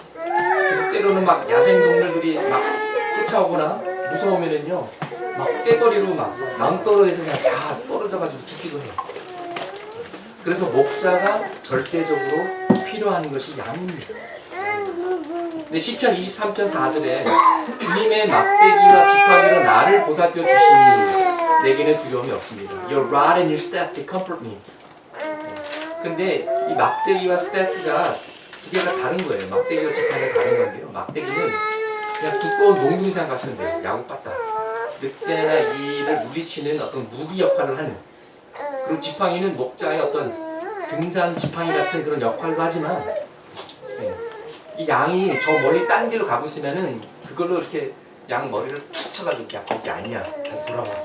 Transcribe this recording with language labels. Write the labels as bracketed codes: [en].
[ko] 그래서 때로는 막 야생동물들이 막 쫓아오거나 무서우면은요, 막 떼거리로 막 낭떠러에서 그냥 다 떨어져가지고 죽기도 해요. 그래서 목자가 절대적으로 필요한 것이 양입니다. 근데 시편 23편 4절에 주님의 막대기와 지팡이로 나를 보살펴 주시니 내게는 두려움이 없습니다. [en] Your rod and your staff they comfort me. [ko] 근데 이 막대기와 staff가 두 개가 다른 거예요. 막대기와 지팡이가 다른 건데요. 막대기는 그냥 두꺼운 몽둥이 생각하시면 돼요. 야구 빠따. 늑대나 이를 물리치는 어떤 무기 역할을 하는. 그리고 지팡이는 목자의 어떤 등산 지팡이 같은 그런 역할도 하지만 이 양이 저 멀리 딴 길로 가고 있으면은 그걸로 이렇게 양 머리를 툭 쳐가지고 이렇게 이게 아니야. 다시 돌아와.